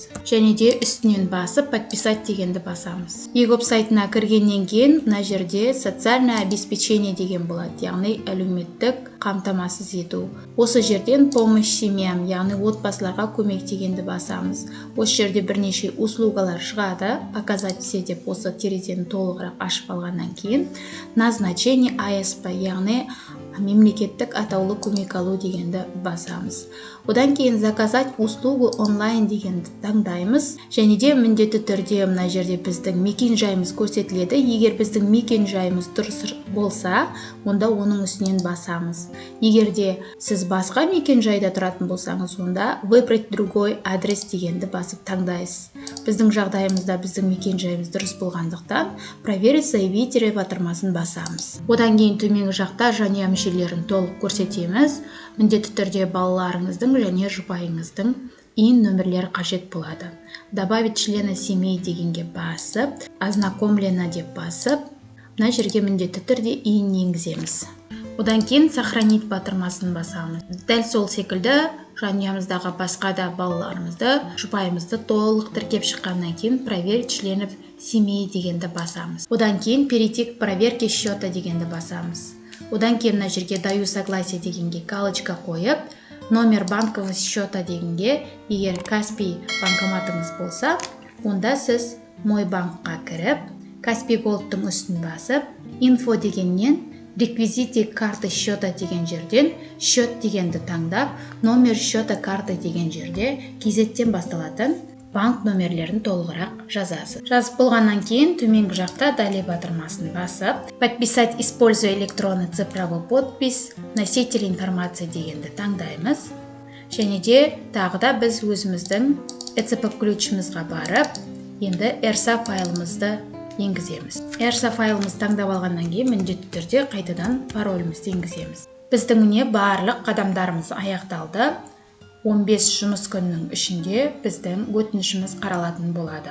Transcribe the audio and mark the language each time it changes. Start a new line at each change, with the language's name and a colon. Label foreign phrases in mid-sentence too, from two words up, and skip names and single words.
Kazakh: Және де үстінен басып подписать дегенді басамыз. egop сайтына кіргеннен кейін мына жерде
Russian: социальное обеспечение
Kazakh: деген болады, яғни әлеуметтік қамтамасыз ету. Осы жерден
Russian: помощь семьям,
Kazakh: яғни отбасыларға көмек дегенді басамыз. Осы жерде бірнеше услугалар шығады,
Russian: показать все
Kazakh: деп осы терезені толығырақ ашып алғаннан кейін
Russian: назначение АСП,
Kazakh: яғни мемлекеттік атаулы көмек алу дегенді басамыз. Одан кейін
Russian: заказать услугу онлайн
Kazakh: дегенді таңдаймыз. Және де міндетті түрде мына жерде біздің мекен жайымыз көрсетіледі. Егер біздің мекен жайымыз дұрыс болса, онда оның үстінен басамыз. Егер де сіз басқа мекен жайда тұратын болсаңыз, онда
Russian: выбрать другой адрес
Kazakh: дегенді басып таңдайсыз. Біздің жағдайымызда біздің мекен жайымыз дұрыс болғандықтан
Russian: проверить заявителя
Kazakh: батырмасын басамыз. Одан кейін төменгі жақта жанұя мүшелерін толық көрсетеміз. Міндетті түрде балаларыңыздың және жұбайыңыздың ин нөмірлері қажет болады.
Russian: Добавить члена семьи
Kazakh: дегенге басып, ознакомлено деп басып, мына жерге міндетті түрде ин енгіземіз. Одан кейін сохранить батырмасын басамыз. Дәл сол секілді жанұямыздағы басқа да балаларымызды, жұбайымызды толық тіркеп шыққаннан кейін
Russian: проверить членов семьи
Kazakh: дегенді басамыз. Одан кейін
Russian: перейти к проверке счета
Kazakh: дегенді басамыз. Одан кейін мына жерге
Russian: даю согласие
Kazakh: дегенге галочка қойып,
Russian: номер банкового счета
Kazakh: дегенге, егер Каспий банкоматыңыз болса, онда сіз
Russian: мой банкқа
Kazakh: кіріп, Каспий голдтың үстін басып, инфо дегеннен
Russian: реквизиты карты счета
Kazakh: деген жерден счет дегенді таңдап,
Russian: номер счета карты
Kazakh: деген жерде KZ-тен басталатын банк нөмерлерін толығырақ жазасыз. Жазып болғаннан кейін төменгі жақта далее батырмасын басып,
Russian: подписать используя электронный цифровой подпись, носитель информации
Kazakh: дегенді таңдаймыз. Және де тағы да біз өзіміздің ЭЦП ключімізге барып, енді ERSA файлымызды енгіземіз. ERSA файлымызды таңдап алғаннан кейін міндетті түрде қайтадан паролімізді енгіземіз. Біздің міне барлық қадамдарымыз аяқталды. 15 жұмыс күннің ішінде біздің өтінішіміз қаралатын болады.